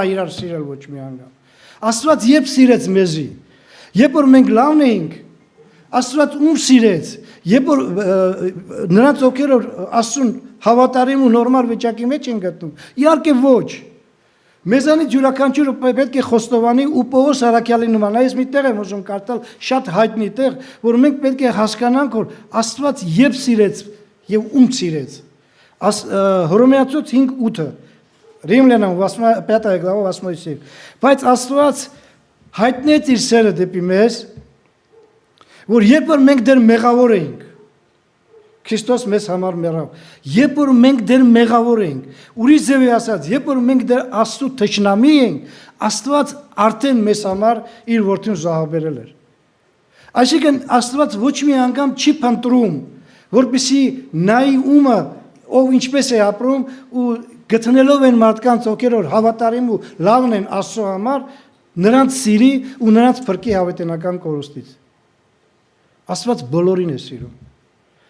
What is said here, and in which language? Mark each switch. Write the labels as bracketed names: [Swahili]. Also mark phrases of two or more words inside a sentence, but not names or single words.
[Armenian] իրար սիրել ոչ մի անգամ։ Աստված երբ սիրեց մեզի, երբ որ մենք լավն էինք, Աստված ում սիրեց, երբ որ նրանց ովքեր Աստծուն հավատարիմ ու նորմալ վիճակի մեջ են գտնում, իհարկե ոչ։ Մեզանից յուրաքանչյուրը պետք է խոստովանի ու Պողոս Առաքյալի նման, այս մի տեղ եմ ուզում կարդալ, շատ հայտնի տեղ, որ մենք պետք է հասկանանք, որ Աստված երբ սիրեց եւ ում սիրեց։ Հռոմեացուց 5:8, [Russian] Римлянам 5 глава 8 стих։ [Armenian] Բայց Աստված հայտնեց իր սերը դեպի մեզ, որ երբ որ մենք դեռ մեղավոր էինք, Քրիստոս մեզ համար մեռավ։ Երբ որ մենք դեռ մեղավոր ենք, ուրիշ ձևի ասած, երբ որ մենք դեռ Աստծո թշնամի ենք, Աստված արդեն մեզ համար իր որդին զոհաբերել էր։ Այսինքն Աստված ոչ մի անգամ չի փնտրում, որպեսզի նայի ումը ով ինչպես է ապրում ու գտնելով են մարդկանց, ովքեր որ հավատարիմ ու լավն են Աստծո համար, նրանց սիրի ու նրանց փրկի հավիտենական կորուստից։ Աստված բոլորին է սիրում։